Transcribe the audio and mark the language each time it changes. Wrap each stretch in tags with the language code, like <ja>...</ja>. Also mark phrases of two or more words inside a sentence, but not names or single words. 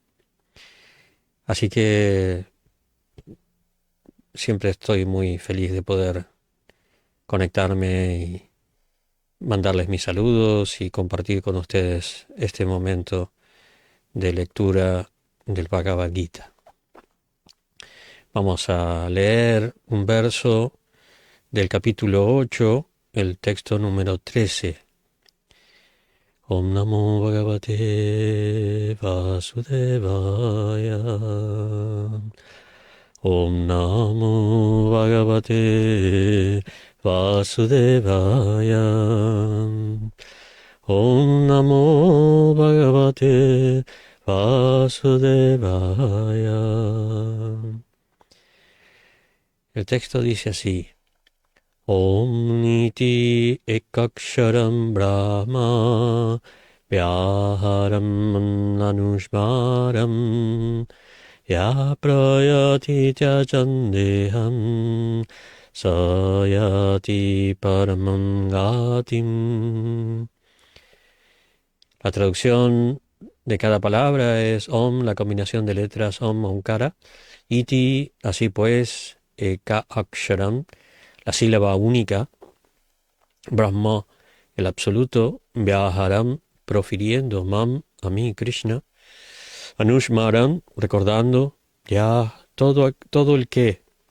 <es>Así que siempre estoy muy feliz de poder conectarme y mandarles mis saludos y compartir con ustedes este momento de lectura del Bhagavad Gita. Vamos a leer un verso del capítulo 8, el texto número 13.</es> <sa>ओं नमो भगवते वासुदेवाय. ओं नमो भगवते वासुदेवाय. ओं नमो भगवते वासुदेवाय.</sa> <es>El texto dice así:</es> <sa>ओं निति एकाक्षरं ब्रह्म व्याहरं अनुस्मरं य प्रयाति त्यजन्देहं सयाति परमं गतिम्.</sa> <es>La traducción de cada palabra es Om, la combinación de letras Om, Omkara, Iti, así pues,</es> <sa>एक अक्षरम्,</sa> <es>la sílaba única, Brahma, el absoluto, Vyaharam, profiriendo, Mam, a mí, Krishna, Anushmaram, recordando, ya todo el que,</es>